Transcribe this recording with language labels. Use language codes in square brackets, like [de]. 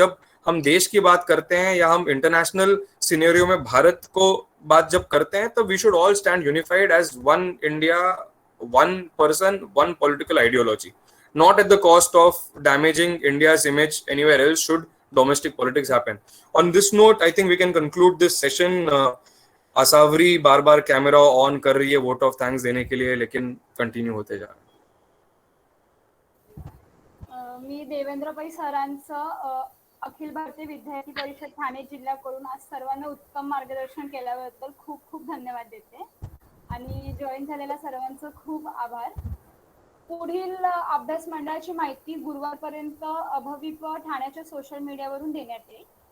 [hi] जब हम देश की बात करते हैं या हम इंटरनेशनल सिनेरियो में भारत को बात जब करते हैं, [en] तो we should all stand unified as one India, one person, one political ideology, not at the cost of damaging India's image anywhere else should domestic politics happen. On this note, I think we can conclude this session. [hi] Asavari bar bar camera on कर रही है vote of thanks देने के लिए, लेकिन continue होते जा रहा है। [mr] मी देवेंद्र पै सरांचं अखिल भारतीय विद्यार्थी परिषद ठाणे जिल्ह्याकडून आज सर्वांना उत्तम मार्गदर्शन केल्याबद्दल खूप खूप धन्यवाद देते, आणि जॉईन झालेल्या सर्वांचं खूप आभार। पुढील अभ्यास मंडळाची माहिती गुरुवारपर्यंत अभविप ठाण्याच्या सोशल मीडियावरून देण्यात येईल।